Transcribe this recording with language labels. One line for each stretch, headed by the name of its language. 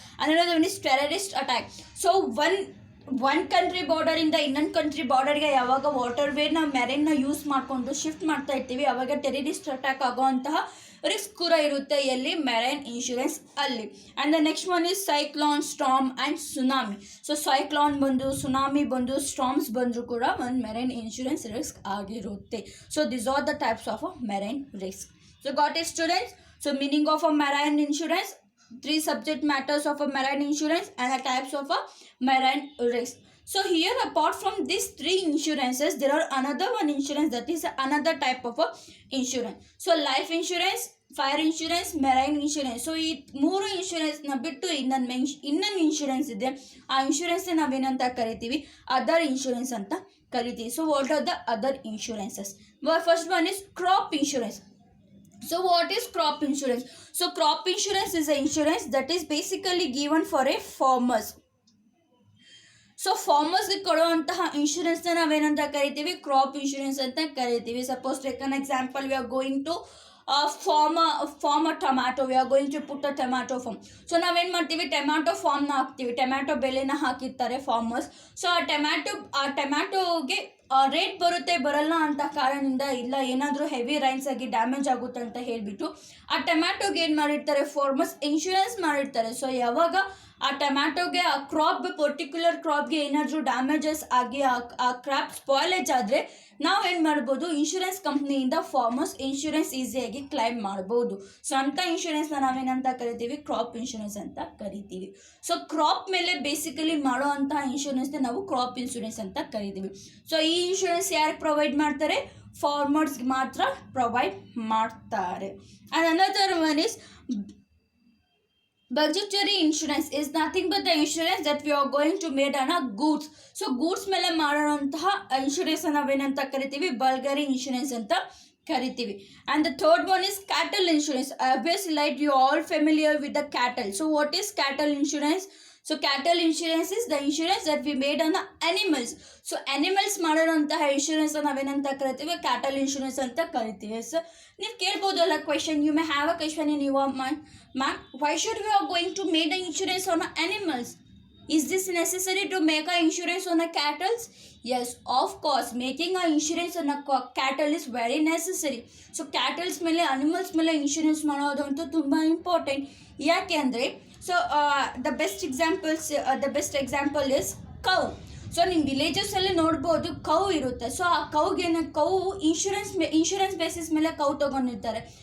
Kannada: ಅನ್ನೋದು
English: Means terrorist attack.
Kannada: So one country ಬಾರ್ಡರಿಂದ ಇನ್ನೊಂದು country ಬಾರ್ಡರ್ಗೆ ಯಾವಾಗ ವಾಟರ್ ವೇನ ಮೆರೈನ್ನ ಯೂಸ್ ಮಾಡಿಕೊಂಡು ಶಿಫ್ಟ್ ಮಾಡ್ತಾ ಇರ್ತೀವಿ, ಆವಾಗ ಟೆರರಿಸ್ಟ್ ಅಟ್ಯಾಕ್ ಆಗೋವಂತಹ ರಿಸ್ಕ್ ಕೂಡ ಇರುತ್ತೆ ಎಲ್ಲಿ, ಮೆರೈನ್ ಇನ್ಶೂರೆನ್ಸ್ ಅಲ್ಲಿ.
English: And the next one is cyclone, storm and tsunami.
Kannada: So cyclone ಬಂದು, ಸುನಾಮಿ ಬಂದು, ಸ್ಟಾರ್ಮ್ಸ್ ಬಂದರೂ ಕೂಡ ಒಂದು ಮೆರೈನ್ ಇನ್ಶೂರೆನ್ಸ್ ರಿಸ್ಕ್ ಆಗಿರುತ್ತೆ.
English: So this are the types of a marine risk. So got it students? So meaning of a marine insurance, three subject matters of a marine insurance and the types of a marine risk. So here, apart from these three insurances, there are another one insurance, that is another type of a insurance. So life insurance,
Kannada: fire insurance, marine insurance. So ಈ ಮೂರು ಇನ್ಶೂರೆನ್ಸ್ನ ಬಿಟ್ಟು ಇನ್ನೊಂದು insurance ಇದೆ. ಆ insurance ನಾವೇನಂತ ಕರಿತೀವಿ, other insurance ಅಂತ ಕರಿತೀವಿ.
English: So what are the other insurances? First one is crop insurance. So what is crop insurance? So crop insurance is an insurance that is basically given for a farmers.
Kannada: So ಫಾರ್ಮರ್ಸ್ಗೆ ಕೊಡುವಂತಹ ಇನ್ಶೂರೆನ್ಸ್ನ ನಾವೇನಂತ ಕರಿತೀವಿ, crop insurance ಅಂತ ಕರಿತೀವಿ.
English: Suppose take an example, we are going to farm a tomato, we are going to put a tomato farm.
Kannada: So ನಾವೇನು ಮಾಡ್ತೀವಿ, tomato ಫಾರ್ಮ್ನ ಹಾಕ್ತೀವಿ, tomato ಬೆಳೆನ ಹಾಕಿರ್ತಾರೆ ಫಾರ್ಮರ್ಸ್. ಸೊ ಆ ಟೊಮ್ಯಾಟೊಗೆ ರೇಟ್ ಬರುತ್ತೆ ಬರಲ್ಲ ಅಂತ ಕಾರಣದಿಂದ, ಇಲ್ಲ ಏನಾದರೂ ಹೆವಿ ರೈನ್ಸ್ ಆಗಿ ಡ್ಯಾಮೇಜ್ ಆಗುತ್ತೆ ಅಂತ ಹೇಳಿಬಿಟ್ಟು ಆ ಟೊಮ್ಯಾಟೊಗೆ ಏನು ಮಾಡಿರ್ತಾರೆ, ಫಾರ್ಮರ್ಸ್ ಇನ್ಶೂರೆನ್ಸ್ ಮಾಡಿರ್ತಾರೆ. ಸೊ ಯಾವಾಗ ಆ ಟೊಮ್ಯಾಟೊಗೆ, ಆ ಕ್ರಾಪ್, ಪರ್ಟಿಕ್ಯುಲರ್ ಕ್ರಾಪ್ಗೆ ಏನಾದರೂ ಡ್ಯಾಮೇಜಸ್ ಆಗಿ ಆ ಕ್ರಾಪ್ ಸ್ಪಾಯ್ಲೇಜ್ ಆದರೆ ನಾವೇನು ಮಾಡ್ಬೋದು, ಇನ್ಶೂರೆನ್ಸ್ ಕಂಪ್ನಿಯಿಂದ ಫಾರ್ಮರ್ಸ್ ಇನ್ಶೂರೆನ್ಸ್ ಈಸಿಯಾಗಿ ಕ್ಲೈಮ್ ಮಾಡ್ಬೋದು. ಸೊ ಅಂಥ ಇನ್ಶೂರೆನ್ಸ್ನ ನಾವೇನಂತ ಕರಿತೀವಿ, ಕ್ರಾಪ್ ಇನ್ಶೂರೆನ್ಸ್ ಅಂತ ಕರಿತೀವಿ. ಸೊ ಕ್ರಾಪ್ ಮೇಲೆ ಬೇಸಿಕಲಿ ಮಾಡೋ ಅಂಥ ಇನ್ಶೂರೆನ್ಸ್ನ ನಾವು ಕ್ರಾಪ್ ಇನ್ಶೂರೆನ್ಸ್ ಅಂತ ಕರಿತೀವಿ. ಸೊ ಈ ಇನ್ಶೂರೆನ್ಸ್ ಯಾರು ಪ್ರೊವೈಡ್ ಮಾಡ್ತಾರೆ, ಫಾರ್ಮರ್ಸ್ಗೆ ಮಾತ್ರ ಪ್ರೊವೈಡ್ ಮಾಡ್ತಾರೆ.
English: And another one is budgetary insurance. Is nothing but the insurance that we are going to made on a goods.
Kannada: So goods ಮೇಲೆ ಮಾಡೋಂತಹ ಇನ್ಶೂರೆನ್ಸ್ ನಾವೇನಂತ ಕರಿತೀವಿ, ಬಲ್ಗರಿ ಇನ್ಶೂರೆನ್ಸ್ ಅಂತ ಕರಿತೀವಿ.
English: And the third one is cattle insurance. Obviously like you all familiar with the cattle. So what is cattle insurance? So cattle insurance is the insurance that we made on the animals.
Kannada: So animals ಮಾಡೋಂತಹ insurance ನಾವೇನಂತ ಕರಿತೀವಿ, cattle insurance ಅಂತ ಕರಿತೀವಿ. So ನೀವು ಕೇಳ್ಬೋದಲ್ಲ question,
English: You may have a question in your mind, ma'am why should we are going to made a insurance on animals? Is this necessary to make a insurance on a cattle? Yes, of course, making a insurance on a cattle is very necessary. So cattles
Kannada: ಮೇಲೆ, animals ಮೇಲೆ insurance ಮಾಡೋದು ಅಂತೂ ತುಂಬ important. ಯಾಕೆ ಅಂದರೆ,
English: So the best example is cow.
Kannada: So ನಿಮ್ಮ ವಿಲೇಜಸಲ್ಲಿ ನೋಡ್ಬೋದು, cow ಇರುತ್ತೆ. ಸೊ ಆ ಕೌ ಇನ್ಶೂರೆನ್ಸ್ ಬೇಸಿಸ್ ಮೇಲೆ ಕೌ ತೊಗೊಂಡಿರ್ತಾರೆ.